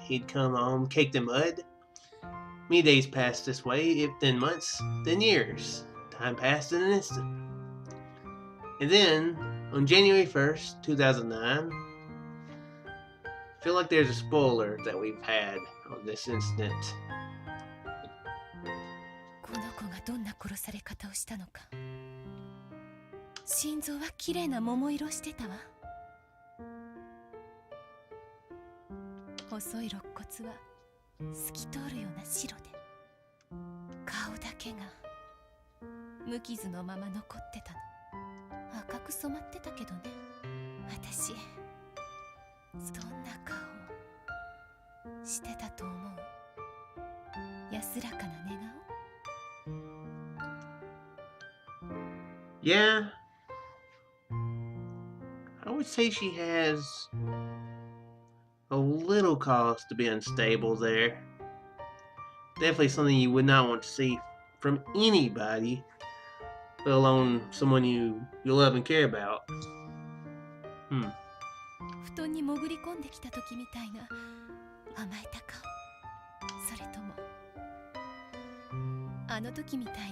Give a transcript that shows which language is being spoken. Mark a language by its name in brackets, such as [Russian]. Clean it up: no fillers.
[English] He'd come home caked in mud. Many days passed this way, then months, then years. Time passed in an instant. And then, on January 1st, 2009, I feel like there's a spoiler that we've had on this incident. [Japanese] この子がどんな殺され方をしたのか。心臓は綺麗な桃色してたわ。細い肋骨は透き通るような白で、顔だけが無傷のまま残ってたの。赤く染まってたけどね。私どんな顔してたと思う？安らかな寝顔？ [English] Yeah. I would say she has a little cause to be unstable there. Definitely something you would not want to see from anybody, let alone someone you love and care about. [Japanese] 布団に潜り込んできた時みたいな甘えた顔。それともあの時みたいに。